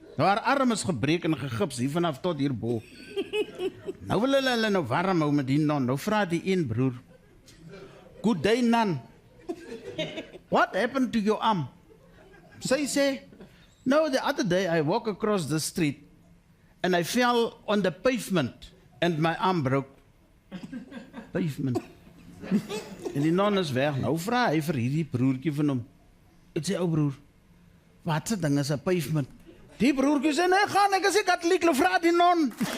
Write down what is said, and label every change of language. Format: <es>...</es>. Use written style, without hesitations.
<af>Nou haar arm is gebreek en gegips hier vanaf tot hierbo. Nou wil hulle nou warm hou met die non. Nou vra die een broer,</af> <en>"Good day, nun. What happened to your arm?"</en> <af>Sy sê,</af> <en>"No, the other day I walked across the street and I fell on the pavement and my arm broke."</en> <af>Pavement. En die non is weg. Nou vra hy vir hierdie broertjie van hom. Ek sê, "Ou broer, wat se ding is 'n pavement?" Die broertjie sê, "Nee, gaan, ek is 'n Katoliek, vra die non."</af>